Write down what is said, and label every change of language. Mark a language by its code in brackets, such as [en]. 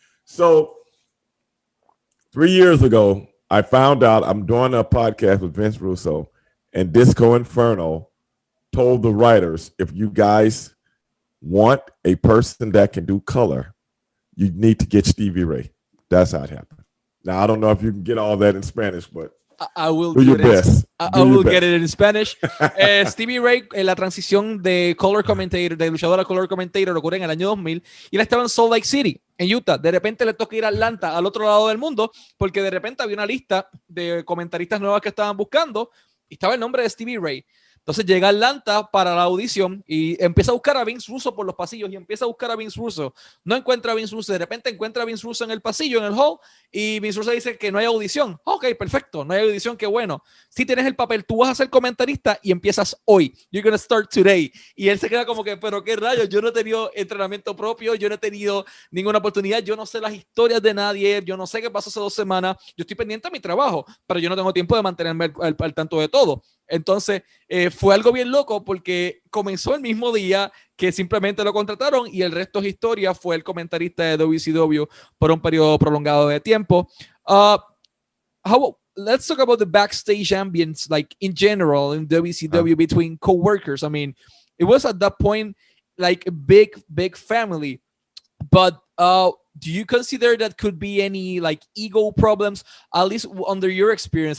[en] So 3 years ago, I found out I'm doing a podcast with Vince Russo, and Disco Inferno told the writers, if you guys want a person that can do color, you need to get Stevie Ray. That's how it happened. Now, I don't know if you can get all that in Spanish, but I will do your best. I will get it in Spanish. [es] Stevie Ray, la transición de color commentator, de luchador a color commentator, ocurre en el año 2000 y él estaba en Salt Lake City, en Utah. De repente le toca ir a Atlanta, al otro lado del mundo, porque de repente había una lista de comentaristas nuevas que estaban buscando y estaba el nombre de Stevie Ray. Entonces llega a Atlanta para la audición y empieza a buscar a Vince Russo por los pasillos y empieza a buscar a Vince Russo. No encuentra a Vince Russo. De repente encuentra a Vince Russo en el pasillo, en el hall, y Vince Russo dice que no hay audición. Ok, perfecto, no hay audición, qué bueno. Si tienes el papel, tú vas a ser comentarista y empiezas hoy. [en] You're going to start today. [es] Y él se queda como que, pero qué rayos, yo no he tenido entrenamiento propio, yo no he tenido ninguna oportunidad, yo no sé las historias de nadie, yo no sé qué pasó hace 2 semanas, yo estoy pendiente a mi trabajo, pero yo no tengo tiempo de mantenerme al tanto de todo. Entonces fue algo bien loco porque comenzó el mismo día que simplemente lo contrataron y el resto es historia. Fue el comentarista de WCW por un periodo prolongado de tiempo. [en] Let's talk about the backstage ambience, like in general in WCW between co-workers. I mean, it was at that point like a big family. But do you consider that could be any like ego problems, at least under your experience?